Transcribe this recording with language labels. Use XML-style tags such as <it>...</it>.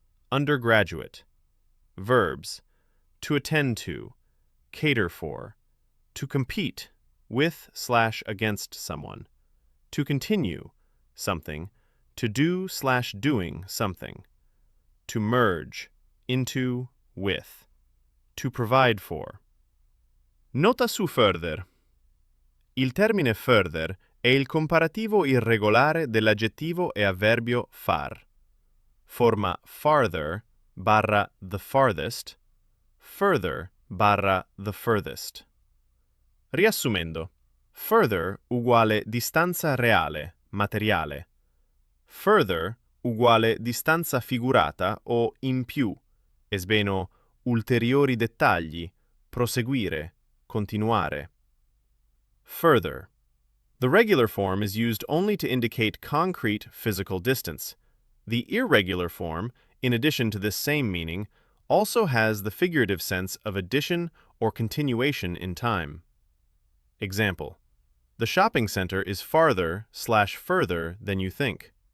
<en>undergraduate, verbs, to attend to, cater for, to compete with/against someone, to continue something, to do/doing something, to merge, into, with, to provide for.</en> <it>Nota su further. Il termine further è il comparativo irregolare dell'aggettivo e avverbio far.</it> <en>Forma farther barra the farthest, further barra the furthest.</en> <it>Riassumendo, further uguale distanza reale, materiale. Further uguale distanza figurata o in più, esbeno ulteriori dettagli, proseguire, continuare.</it> <en>Further. The regular form is used only to indicate concrete physical distance. The irregular form, in addition to this same meaning, also has the figurative sense of addition or continuation in time. Example: the shopping center is farther/further than you think.</en>